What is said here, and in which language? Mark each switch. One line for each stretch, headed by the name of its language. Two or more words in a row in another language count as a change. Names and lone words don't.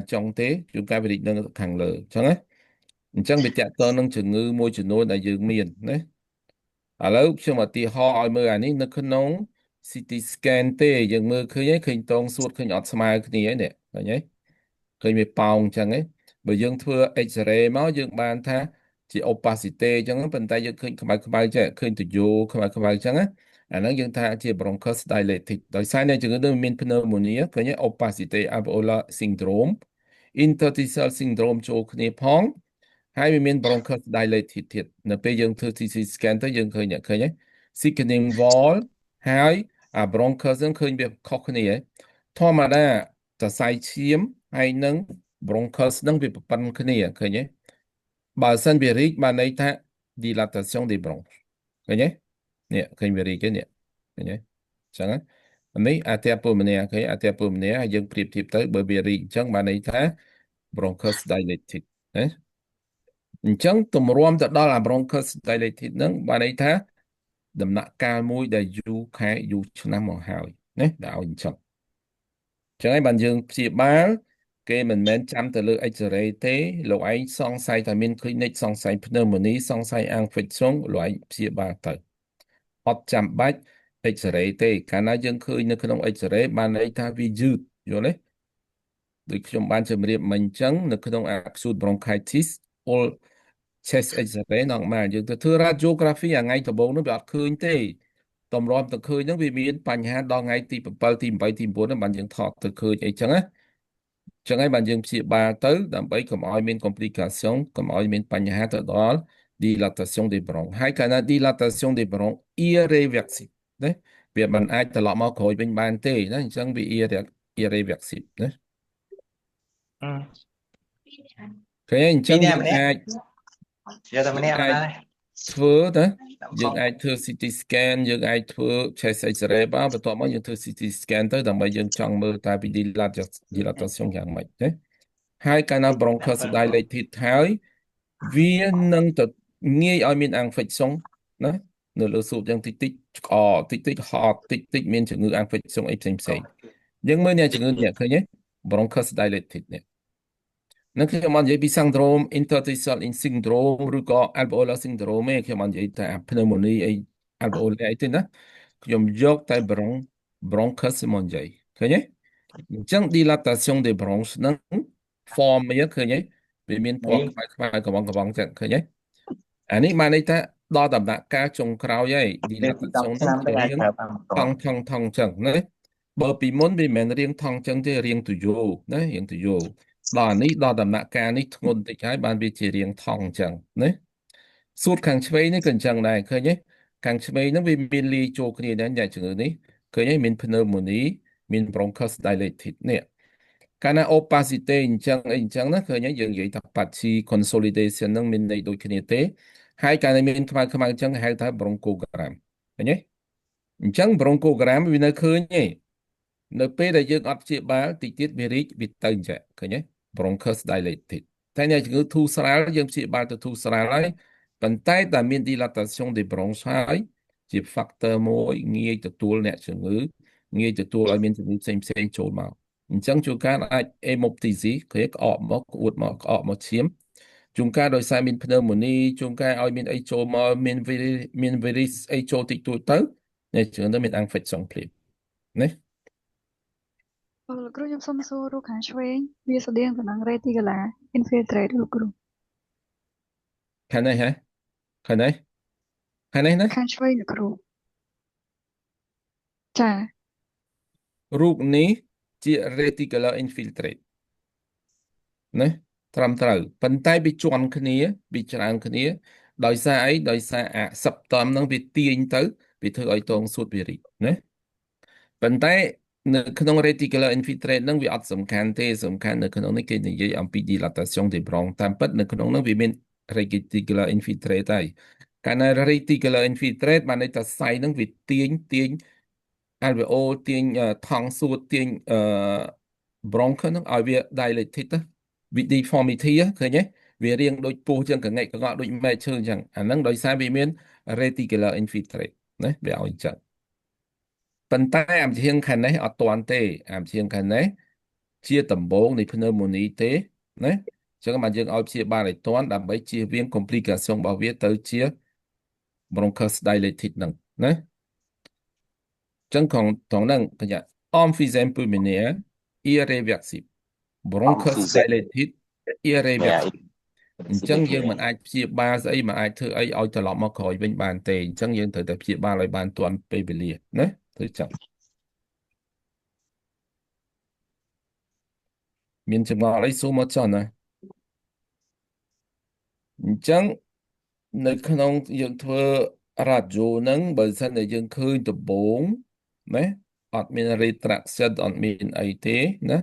Khmer: ចុងទេជួនកាលវារីកនៅខាងលើអញ្ចឹងណាអញ្ចឹងវាតកតនឹងជំងឺមួយចំនួនដែលយើងមានណាឥឡូវខ្ញុំឧទាហរណ៍ឲ្យមើលអានេះនៅក្នុង
English: CT scan
Khmer: ទេយើងមើលឃើញហើយឃើញតងសួតឃើញអត់ស្មើគ្នាហើយនេះឃើញទេឃើញវាប៉ោងអញ្ចឹងឯងបើយើងធ្វើ X-ray មកយើងបានថាជា opacity អញ្ចឹងប៉ុន្តែយើងឃើញខ្មៅចេះឃើញទយោខ្មៅអញ្ចឹងណាអាហ្នឹងយើងថាជា
English: bronchus dilated
Khmer: ដោយសារតែ ជំងឺនេះមាន pneumonia ឃើញទេ
English: opacity alveolar syndrome interstitial syndrome
Khmer: ចូលគ្នាផងហើយវាមាន
English: bronchus dilated
Khmer: ទៀតនៅពេលយើងធ្វើ
English: CT scan
Khmer: ទៅយើងឃើញទេ
English: thickening wall
Khmer: ហើយអា bronchus ហ្នឹងឃើញវាខុសគ្នាធម្មតាសរសៃឈាមហើយនឹង bronchus ហ្នឹងវាប្រព័ន្ធគ្នាឃើញទេបើសិនវារីកបានន័យថា
French: dilatation des bronches
Khmer: ឃើ ញទេនេះឃើញវារីកទេនេះឃើញទេអញ្ចឹងនេះអាទិពពម្នាក់ឃើញអាទិពពម្នាក់ហើយយើងប្រៀបធៀបទៅបើវារីកអញ្ចឹងបានន័យថា
English: bronchus dilated
Khmer: ណាអញ្ចឹងទម្រាំទៅដល់អា
English: bronchus dilated
Khmer: ហ្នឹងបានន័យថាដំណាក់កាលមួយដែលយូរខែយូរឆ្នាំ មកហើយណាដែលឲ្យអញ្ចឹងចឹងហើយបានយើងព្យាបាលគេមិនមែនចាំទៅលើ X-ray ទេលោកឯងសង្ស័យថាមាន clinic សង្ស័យ pneumonia សង្ស័យ infection លោកឯងព្យាបាល ទៅអត់ចាំបាច់ X-ray ទេកាលណាយើងឃើញនៅក្នុង X-ray បានន័យថាវាយឺតយល់ទេដូចខ្ញុំបានជម្រាបមិញ អញ្ចឹងនៅក្នុង
English: acute bronchitis all chest X-ray
Khmer: នោះមកយើងទៅធ្វើ radiography ថ្ងៃដំបូងនោះវាអត់ឃើញទេតម្រាំទៅ ឃើញហ្នឹងវាមានបញ្ហាដល់ថ្ងៃទី7ទី8ទី9ហ្នឹងបានយើងថតទៅឃើញអីចឹងណាចឹងហើយបានយើងព្យាបាលទៅដើម្បីកុំឲ្យមាន complication កុំឲ្យមានបញ្ហាទៅដល់
French: dilatation des bronches
Khmer: ហើយកាលណា
French: dilatation des bronches irreversible
Khmer: ណាវាមិនអាចត្រឡប់មកក្រោយវិញបានទេណាអញ្ចឹងវា irreversible ណាឃើញអញ្ចឹងយើងអាច យកតែម្នាក់ណា ធ្វើទៅយើងអាចធ្វើ
English: CT scan
Khmer: យើងអាចធ្វើ
English: chest X-ray
Khmer: បន្ទាប់មកយើងធ្វើ
English: CT scan
Khmer: ទៅដើម្បី យើងចង់មើលតើពី dilatation យ៉ាងម៉េចណាហើយកាលណា
English: bronchus dilated
Khmer: ហើយវានឹងទៅងាយឲ្យមាន infection ណានៅលើសួតយ៉ាងតិចឆ្កតិចហត់តិចមានជំងឺ infection អីផ្សេងយើងមើលអ្នកជំងឺនេះឃើញទេ
English: bronchus dilated
Khmer: នេះនឹងខ្ញុំមកនិយាយពី
English: syndrome interstitial syndrome
Khmer: ឬក៏
English: alveolar syndrome
Khmer: ឯងខ្ញុំមកនិ យាយតែ pneumonia អី alveolar អីទេណាខ្ញុំយកតែ bronchus មកនិយាយឃើញទេអញ្ចឹង
French: dilatation des bronches
Khmer: ហ្នឹង form វាឃើញទេវាមានពណ៌ខ្មៅកំងចឹងឃើញទេអានេះបានន័យថាដល់ដំណាក់កាលចុងក្រោយហើយ dilatation ហ្នឹងវារៀងថងចឹងណាបើពីមុនវា មិនមែនរៀងថងចឹងទេរៀងទុយោណារៀងទុយោដល់នេះដល់ដំណាក់កាលនេះធ្ងន់តិចហើយបានវាជារាងថងអញ្ចឹង ណាសួតខាងឆ្វេងនេះក៏អញ្ចឹងដែរឃើញទេខាងឆ្វេងហ្នឹងវាមានលាយចូលគ្នាដែរអ្នកជំងឺនេះឃើញទេមាន pneumonia មាន
English: bronchus dilated
Khmer: នេះកាលណា opacity អញ្ចឹងណាឃើញទេយើងនិយាយថា
English: patchy consolidation
Khmer: ហ្នឹងមានន័យដូចគ្នាទេហើយកាលណាមានខ្មៅអញ្ចឹងហៅថា bronchogram ឃើញទេអញ្ចឹង bronchogram វានៅឃើញទេនៅពេលដែលយើងអត់ព្យាបាលតិចទៀតវារីកវាទៅអញ្ចឹងឃើញទេ
English: bronchus dilated
Khmer: តែអ្នកជំងឺធូរស្រាលយើងព្យាបាលទៅធូរស្រាលហើយប៉ុន្តែតែមាន
French: dilatation des bronches
Khmer: ហើយ ជា factor មួយងាយទទួលអ្នកជំងឺងាយទទួលឲ្យមានជំងឺផ្សេងចូលមកអញ្ចឹងជួនកាលអាច hemoptysis គឺក្អកមកក្អួតមកក្អកមកឈាមជួនកាលដោយសារមាន pneumonia ជួនកាលឲ្យមានអីចូលមកមាន virus អីចូលតិចតួចទៅអ្នកជំងឺទៅមាន infection ភ្លាមណា លោកគ្រូខ្ញុំសូមសួររូបខាងឆ្វេងវាស្តៀងទៅនឹង
English: reticular infiltrate
Khmer: លោកគ្រូ ខាងនេះហ៎ខាងនេះណា ខាងឆ្វេងលោកគ្រូចា រូបនេះជា
English: reticular infiltrate
Khmer: ណាត្រឹមត្រូវប៉ុន្តែវាជាន់គ្នាវាច្រើនគ្នាដោយសារអីដោយសារអា septum ហ្នឹងវាទាញទៅវាធ្វើឲ្យតងសួតវារីកណាប៉ុន្តែនៅក្នុង
English: reticular infiltrate
Khmer: ហ្នឹងវាអត់សំខាន់ទេសំខាន់នៅក្នុងនេះគេនិយាយអំពី
French: dilatation des bronches
Khmer: តាម ពិតនៅក្នុងហ្នឹងវាមាន
English: reticular infiltrate
Khmer: ហើយកាលណា
English: reticular infiltrate
Khmer: បានន័យថាសៃហ្នឹងវាទាញ alveol ទាញថង់សួតទាញbronch ហ្នឹងឲ្យវា dilated ទៅវា deformity ឃើញទេវារៀងដូចពោះចឹងកងែកកងក់ដូច មែកឈើអញ្ចឹងអាហ្នឹងដោយសារវាមាន
English: reticular infiltrate
Khmer: ណាវាឲ្យអញ្ចឹងប៉ុន្តែអាមឈៀងខាងនេះអត់ទាន់ទេអាមឈៀងខាងនេះជាដំបូងនៃ pneumonia ទេណាអញ្ចឹងបានយើងឲ្យព្យាបាលឲ្យទាន់ដើម្បីជៀសវាង complication របស់វាទៅជា
English: bronchus dilated
Khmer: ហ្នឹងណាចឹងត្រង់ហ្នឹងកញ្ញា
French: emphysema pulmonaire irreversible
English: bronchus dilated irreversible
Khmer: អញ្ចឹងយើងមិនអាចព្យាបាលស្អីមិនអាចធ្វើអីឲ្យត្រឡប់មកក្រោយវិញបានទេអញ្ចឹងយើងត្រូវតែព្យាបាលឲ្យបានទាន់ពេលវេលាណាធ្វើចឹង មានចម្ងល់អីសួរមកចុះណាអញ្ចឹងនៅក្នុងយើងធ្វើរ៉ាឌីយ៉ូហ្នឹងបើសិនតែយើងឃើញដំបូងណាអត់មាន retraction អត់មានអីទេណា